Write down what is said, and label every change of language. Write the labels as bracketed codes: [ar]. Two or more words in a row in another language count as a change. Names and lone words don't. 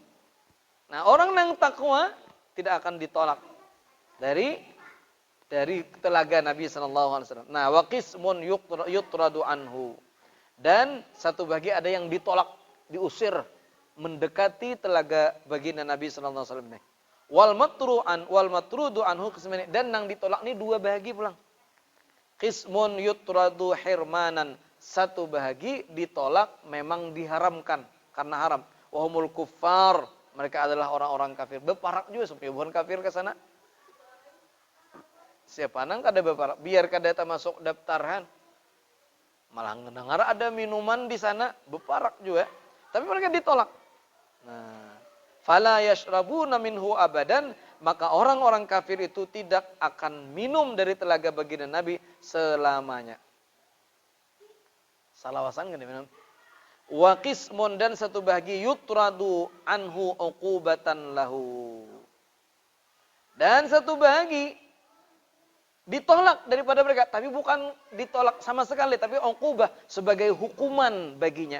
[id] Nah, orang nang takwa tidak akan ditolak dari telaga Nabi SAW. Nah, [ar] وقسم يطرد عنه. [id] Dan satu bagi ada yang ditolak, diusir, mendekati telaga baginda Nabi SAW. [ar] والمطرود عنه قسمان. [id] Dan yang ditolak ini dua bahagi pulang. [ar] قسم يطرد حرمانا. [id] Satu bahagi ditolak memang diharamkan karena haram. [ar] وهم الكفار. [id] Mereka adalah orang-orang kafir. Beparak juga supaya bukan kafir ke sana. [bjn] Siapa nang kada beparak, biar kada masuk daftaran. Malah ngedengar ada minuman di sana, beparak juga. [id] Tapi mereka ditolak. Nah, [ar] فلا يشربون منه أبدا, [id] maka orang-orang kafir itu tidak akan minum dari telaga baginda Nabi selamanya. [bjn] Salawasan kan minum. [ar] وقسم, [id] dan satu bahagi [ar] يطرد عنه عقوبة له. [id] Dan satu bahagi ditolak daripada mereka, tapi bukan ditolak sama sekali, tapi uqubah sebagai hukuman baginya.